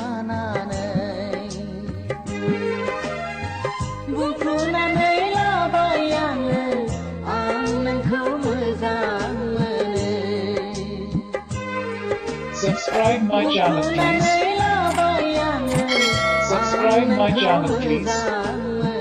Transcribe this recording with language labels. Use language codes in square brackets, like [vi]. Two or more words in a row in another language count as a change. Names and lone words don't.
[brx] लानानै बुंफ्रुनानै लाबाय आङो आं नोंखौ मोजां मोनो [en] Subscribe my channel please. Subscribe my channel please.